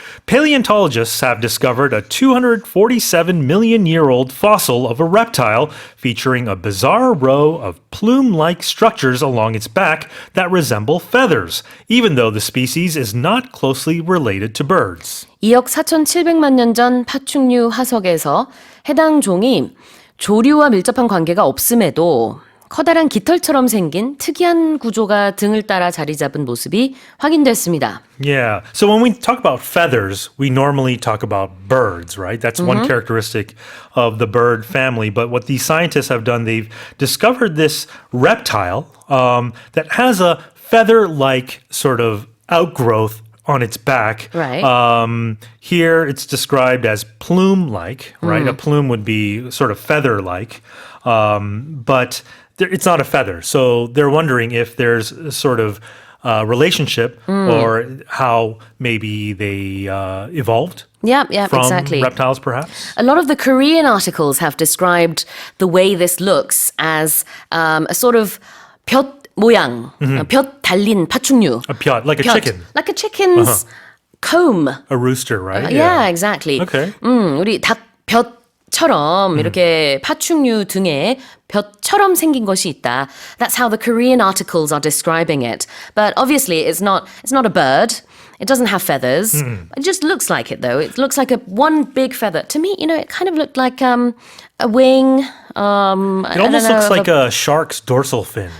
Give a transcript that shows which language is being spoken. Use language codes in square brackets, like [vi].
[en] Paleontologists have discovered a 247-million-year-old fossil of a reptile featuring a bizarre row of plume-like structures along its back that resemble feathers, even though the species is not closely related to birds. [ko] 2억 4,700만 년 전 파충류 화석에서 해당 종이 조류와 밀접한 관계가 없음에도 커다란 깃털처럼 생긴 특이한 구조가 등을 따라 자리 잡은 모습이 확인됐습니다. [en] Yeah. So when we talk about feathers, we normally talk about birds, right? That's one characteristic of the bird family. But what these scientists have done, they've discovered this reptile that has a feather-like sort of outgrowth on its back. Right. Here it's described as plume-like, right? A plume would be sort of feather-like, but it's not a feather. So they're wondering if there's a sort of relationship or how maybe they evolved. Yeah, from exactly. reptiles, perhaps? A lot of the Korean articles have described the way this looks as a sort of [ko] 볕 모양, 볕 달린 파충류. [en] A pyot, like a chicken. Like a chicken's comb. A rooster, right? Yeah, exactly. Okay. [ko] 우리 닭 볕처럼 이렇게 파충류 등에 볕처럼 생긴 것이 있다. [en] That's how the Korean articles are describing it. But obviously it's not a bird. It doesn't have feathers. It just looks like it though. It looks like one big feather. To me, it kind of looked like a wing. It almost looks like a shark's dorsal fin.